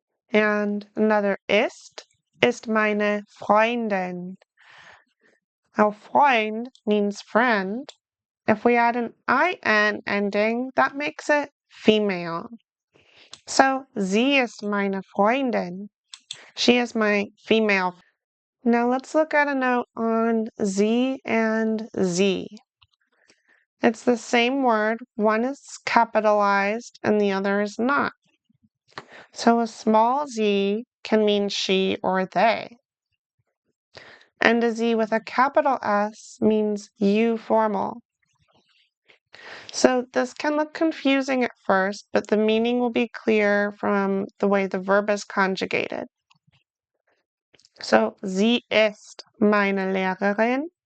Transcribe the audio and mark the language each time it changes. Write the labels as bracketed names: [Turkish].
[English] And another [German] ist meine Freundin. [English] Now, Freund means friend. If we add an in ending, that makes it female. [German] So, sie ist meine Freundin. [English] She is my female. Now, let's look at a note on sie and sie. It's the same word. One is capitalized and the other is not. So, a small z can mean she or they. And a z with a capital S means you formal. So this can look confusing at first, but the meaning will be clear from the way the verb is conjugated. [German] So, sie ist meine Lehrerin.